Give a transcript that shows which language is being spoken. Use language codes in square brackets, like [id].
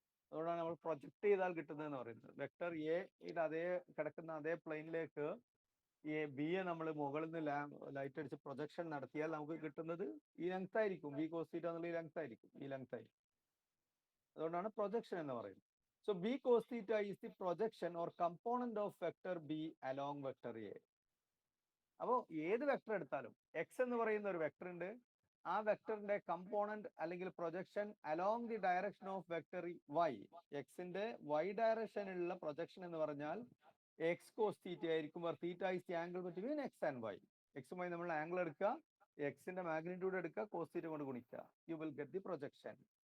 [ml] അതുകൊണ്ടാണ് നമ്മൾ പ്രൊജക്ട് ചെയ്താൽ കിട്ടുന്നതെന്ന് പറയുന്നത്. വെക്ടർ എയുടെ അതേ കിടക്കുന്ന അതേ പ്ലെയിനിലേക്ക് ബി എ നമ്മൾ മുകളിൽ നിന്ന് ലൈറ്റ് അടിച്ച് പ്രൊജക്ഷൻ നടത്തിയാൽ നമുക്ക് കിട്ടുന്നത് ഈ ലെങ്ത് ആയിരിക്കും. ബി കോസ് തീറ്റ എന്നുള്ള ഈ ലെങ്ത് ആയിരിക്കും, ഈ ലെങ്ത് ആയിരിക്കും. അതുകൊണ്ടാണ് പ്രൊജക്ഷൻ എന്ന് പറയുന്നത്. [en] So B cos theta is the projection or component of vector B along vector A. [ml] അപ്പോൾ ഏത് വെക്ടർ എടുത്താലും എക്സ് എന്ന് പറയുന്ന ഒരു വെക്ടർ ഉണ്ട്, ആ വെക്ടറിന്റെ കമ്പോണന്റ് അല്ലെങ്കിൽ projection [en] Along the direction of vector Y. [ml] എക്സിന്റെ വൈ ഡയറക്ഷനിലുള്ള പ്രൊജക്ഷൻ എന്ന് പറഞ്ഞാൽ എക്സ് കോസ് തീറ്റ ആയിരിക്കും. [en] Theta is the angle between X and Y. [ml] എക്സുമായി നമ്മൾ ആംഗിൾ എടുക്കുക, എക്സിന്റെ മാഗ്നിറ്റ്യൂഡ് എടുക്കുക, കോസ് തീറ്റ കൊണ്ട് ഗുണിക്കുക, [en] You will get the projection.